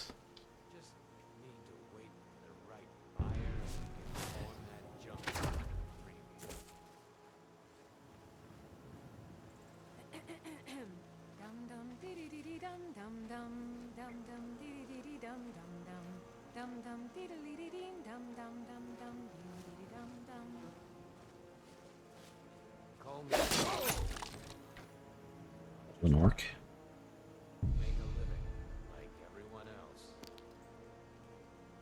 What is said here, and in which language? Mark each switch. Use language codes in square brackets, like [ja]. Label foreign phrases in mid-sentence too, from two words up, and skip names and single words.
[en] Just need to wait for the right buyer and we can pawn that junk premium. Dum dum dee dee dee dum dum dum dum dum dee dee dee dum dum dum dum dum dee dee dee dee dum dum dum dum dee dee dum dum. Call me. An orc. Make a living like everyone else.